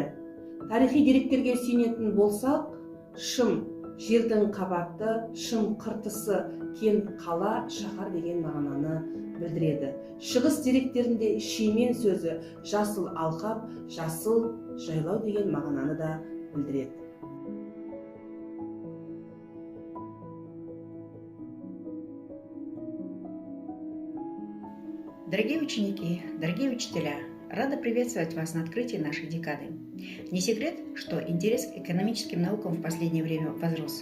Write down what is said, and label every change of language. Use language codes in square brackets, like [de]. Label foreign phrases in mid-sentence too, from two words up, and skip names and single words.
[kk] Тарихи деректерге сүйенетін болсақ, шым жердің қабаты, шым қыртысы, кент, қала, шаһар деген мағынаны білдіреді. Шығыс деректерінде шимен сөзі жасыл алқап, жасыл жайлау деген мағынаны да білдіреді. [ru] Дорогие ученики, дорогие учителя, рада приветствовать вас на открытии нашей декады. Не секрет, что интерес к экономическим наукам в последнее время возрос.